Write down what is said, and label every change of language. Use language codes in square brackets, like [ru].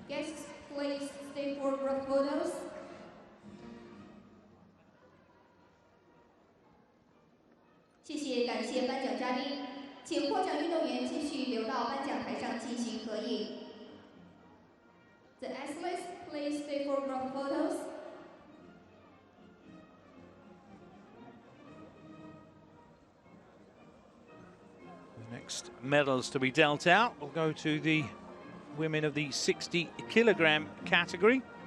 [en] Guests, please stay for group photos. [zh] 谢谢，感谢颁奖嘉宾，请获奖运动员继续留到颁奖台上进行合影。 [en] The athletes, please stay for group photos. The next medals to be dealt out will go to the women of the 60-kilogram category.